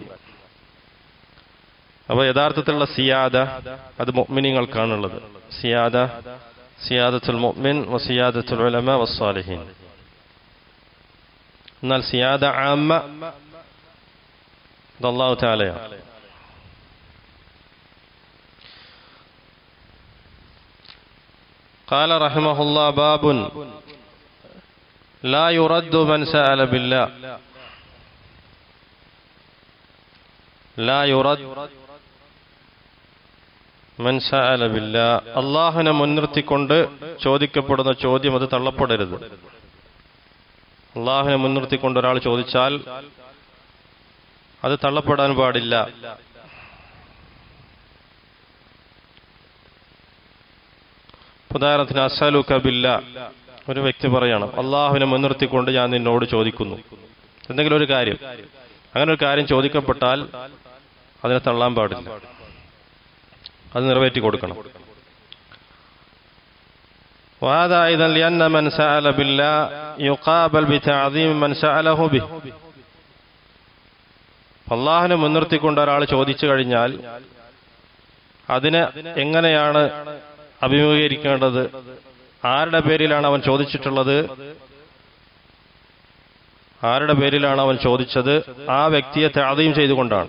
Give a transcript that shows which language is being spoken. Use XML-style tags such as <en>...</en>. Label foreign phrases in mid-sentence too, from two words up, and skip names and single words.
<ml>അപ്പോൾ യഥാർത്ഥത്തിലുള്ള സിയാദ അത് മുഅ്മിനീങ്ങൾക്കാണുള്ളത്.</ml> <ar>سيادة، سيادة المؤمن وسيادة العلماء والصالحين.</ar> <ml>എന്നാൽ</ml> <ar>سيادة عامة</ar> <ml>അത് അല്ലാഹു തആലയാണ്.</ml> <ar>قال رحمه الله باب لا يرد من سأل بالله. لا يرد من سأل بالله.</ar> <ml>അല്ലാഹുവിനെ മുൻനിർത്തിക്കൊണ്ട് ചോദിക്കപ്പെടുന്ന ചോദ്യം അത് തള്ളപ്പെടരുത്. അല്ലാഹുവിനെ മുൻനിർത്തിക്കൊണ്ട് ഒരാൾ ചോദിച്ചാൽ അത് തള്ളപ്പെടാൻ പാടില്ല. ഉദാഹരണത്തിന്</ml> <ar>أسألك بالله,</ar> <ml>ഒരു വ്യക്തി പറയണം അല്ലാഹുവിനെ മുൻനിർത്തിക്കൊണ്ട് ഞാൻ നിന്നോട് ചോദിക്കുന്നു എന്തെങ്കിലും ഒരു കാര്യം. അങ്ങനെ ഒരു കാര്യം ചോദിക്കപ്പെട്ടാൽ അതിനെ തള്ളാൻ പാടില്ല, അത് നിറവേറ്റി കൊടുക്കണം.</ml> <ar>وهذا أيضا لأن من سأل بالله يقابل بتعظيم من سأله به.</ar> <ml>അല്ലാഹുവിനെ മുൻനിർത്തിക്കൊണ്ട് ഒരാൾ ചോദിച്ചു കഴിഞ്ഞാൽ അതിനെ എങ്ങനെയാണ് അഭിമുഖീകരിക്കേണ്ടത്, ആരുടെ പേരിലാണ് അവൻ ചോദിച്ചിട്ടുള്ളത്, ആരുടെ പേരിലാണ് അവൻ ചോദിച്ചത്, ആ വ്യക്തിയെ തഅദീം ചെയ്തുകൊണ്ടാണ്.</ml>